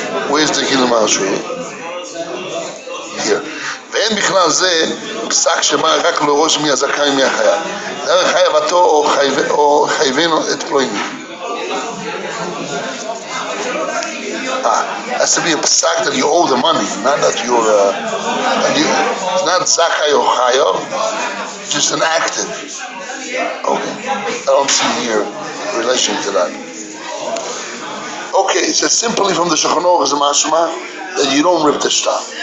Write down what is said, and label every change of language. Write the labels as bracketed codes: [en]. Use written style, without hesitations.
[en] Where's the Ginin of Marshal? Here. [he] ואין בכלל זה פסק שבא רק לראש מי הזכאי מי החייב. דרך חייבתו או חייבנו את פלויני. [en] Has to be a psak that you owe the money, not that you're it's not zakai or chayav, just an active. Okay, I don't see here relation to that. Okay, it says simply from the Shulchan Aruch as a mashma that you don't rip the shtar.